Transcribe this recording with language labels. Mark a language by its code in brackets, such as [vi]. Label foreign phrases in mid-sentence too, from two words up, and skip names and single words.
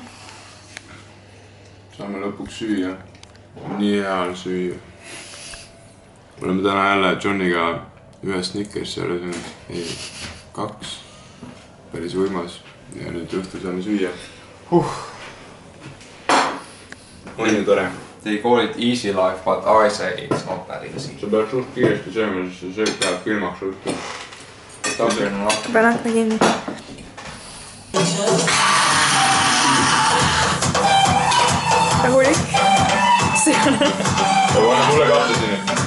[et] Saame lõpuks süüa. Nii hea on süüa. Oleme täna jälle Johniga ühe Snickersi ära söönud. Ei, 2. Päris võimas. Ja nüüd õhtul saame süüa. On ju tore. [en] They call it easy life, but I say it's not that easy. [et] Sa pead suht kiiresti sööma, sest see sööb läheb külmaks õhtul. Pean hakka kinni. Rahulik. See on... Anna mulle kahte sinne.